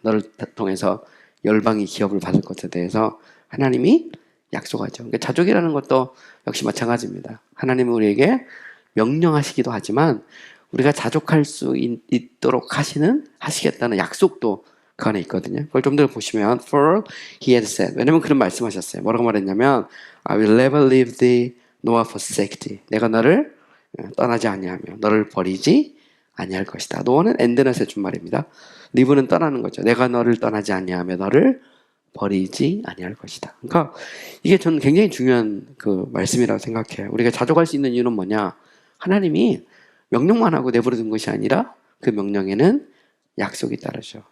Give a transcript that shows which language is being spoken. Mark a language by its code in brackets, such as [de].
[ko] 너를 통해서 열방이 기업을 받을 것에 대해서 하나님이 약속하죠. 그러니까 자족이라는 것도 역시 마찬가지입니다. 하나님은 우리에게 명령하시기도 하지만 우리가 자족할 수 있도록 하시겠다는 약속도 그 안에 있거든요. 그걸 좀 더 보시면 [en] For he had said [ko] 왜냐면 그런 말씀하셨어요. 뭐라고 말했냐면 [en] I will never leave thee nor forsake thee. [ko] 내가 너를 떠나지 아니하며 너를 버리지 아니할 것이다. no는 endnot의 준말입니다. leave는 떠나는 거죠. 내가 너를 떠나지 아니하며 너를 버리지 아니할 것이다. 그러니까 이게 저는 굉장히 중요한 그 말씀이라고 생각해요. 우리가 자족할 수 있는 이유는 뭐냐? 하나님이 명령만 하고 내버려 둔 것이 아니라 그 명령에는 약속이 따르죠.